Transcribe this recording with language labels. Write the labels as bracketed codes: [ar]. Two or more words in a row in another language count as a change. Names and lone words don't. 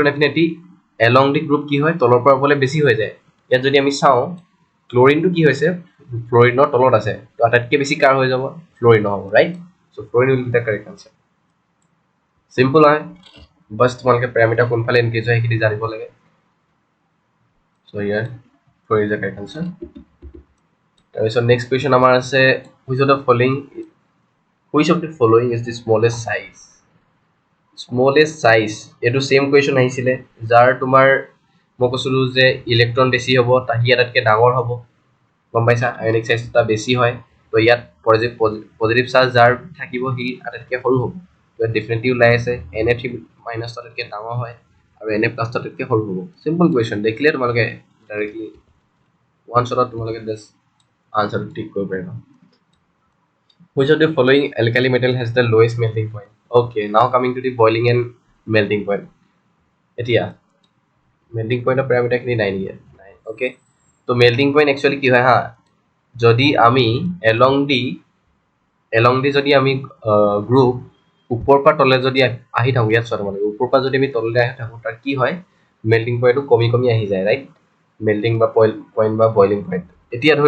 [en] affinity along the group [as] কি হয় তলৰ পৰা ওপৰলৈ বেছি হৈ যায় ইয়াত যদি আমি চাওঁ ক্ল'ৰিনটো কি হৈছে ফ্ল'ৰিনৰ তলত আছে তো আটাইতকৈ বেছি কাৰ হৈ যাব ফ্ল'ৰিনৰ হ'ব [en] right so fluorine will be the correct answer [as] চিম্পল হয় বাছ তোমালোকে পেৰামিটাৰ কোনফালে এনগেজ হয় সেইখিনি জানিব লাগে চ' ইয়াৰ [en] fluorine is the correct answer [as] তাৰপিছত [en] next question [as] আমাৰ আছে [en] which of the following is the smallest [as] চাইজ এইটো [en] same question [as] আহিছিলে যাৰ তোমাৰ মই কৈছিলোঁ যে ইলেক্ট্ৰন বেছি হ'ব সি আটাইতকৈ ডাঙৰ হ'ব গম পাইছা [en] ionic size [as] এটা বেছি হয় তো ইয়াত [en] positive charge [as] যাৰ থাকিব সি আটাইতকৈ সৰু হ'ব ইয়াত ডেফিনেটলি ওলাই আছে NF মাইনাছ আটাইতকৈ ডাঙৰ হয় আৰু NF প্লাছ আটাইতকৈ সৰু হ'ব [en] simple question [as] দেখিলে তোমালোকে [en] directly one shotত [as] তোমালোকে জাষ্ট আনচাৰটো টিক কৰিব পাৰিবা [en] Which of the following alkali metal has the lowest melting point? Okay, now coming to the boiling and melting point. [as] এতিয়া মেল্টিং পইণ্টৰ পেৰামিটাৰখিনি নাই নেকি নাই অ'কে তো [en] melting point actually [as] কি হয় হা যদি আমি [en] along the [as] যদি আমি গ্ৰুপ ওপৰৰ পৰা তলে যদি আহি থাকোঁ ইয়াত চোৱা তোমালোকে ওপৰৰ পৰা যদি আমি তললৈ আহি থাকোঁ তাৰ কি হয় মেল্টিং পইণ্টটো কমি আহি যায় ৰাইট মেল্টিং বা পইণ্ট বা [en] boiling point [as] এতিয়া ধৰি